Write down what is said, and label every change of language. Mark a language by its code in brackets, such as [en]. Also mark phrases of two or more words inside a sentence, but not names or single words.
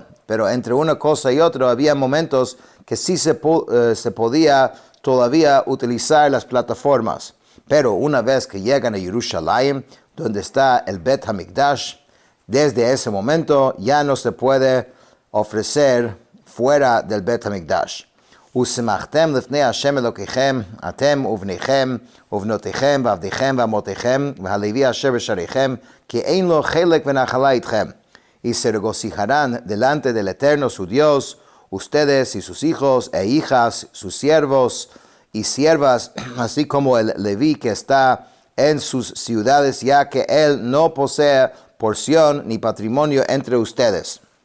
[es] Pero entre una cosa y otra había momentos que sí se podía todavía utilizar las plataformas. Pero una vez que llegan a Jerusalén, donde está el Bet HaMikdash, desde ese momento ya no se puede ofrecer fuera del Bet HaMikdash. [he] ושמחתם לפני השם אלוקיכם, אתם ובניכם, ובנותיכם, ועבדיכם, ואמהותיכם, והלוי אשר בשעריכם, כי אין לו חלק ונחלה אתכם. [es] Y se regocijarán delante del Eterno su Dios, ustedes y sus hijos e hijas, sus siervos y siervas, así como el Leví que está en sus ciudades, ya que él no posee porción ni patrimonio entre ustedes.